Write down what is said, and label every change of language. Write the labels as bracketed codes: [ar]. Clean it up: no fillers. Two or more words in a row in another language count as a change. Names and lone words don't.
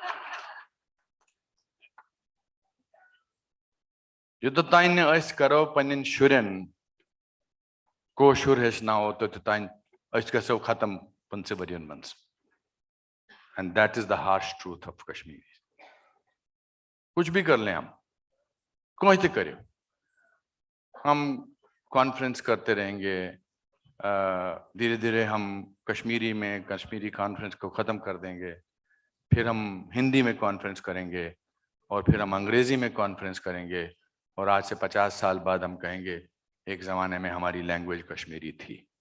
[ks] युतान करो पन्न शुरन कोशुर हेचनाव तोतान गो खत्म 15 वरियन मन [en] and that is the harsh truth of Kashmir. [hi] कुछ भी कर लें हम कोई तो करे हम कॉन्फ्रेंस करते रहेंगे धीरे धीरे हम कश्मीरी में कश्मीरी कॉन्फ्रेंस को ख़त्म कर देंगे फिर हम हिंदी में कॉन्फ्रेंस करेंगे और फिर हम अंग्रेजी में कॉन्फ्रेंस करेंगे और आज से 50 साल बाद हम कहेंगे एक ज़माने में हमारी लैंग्वेज कश्मीरी थी।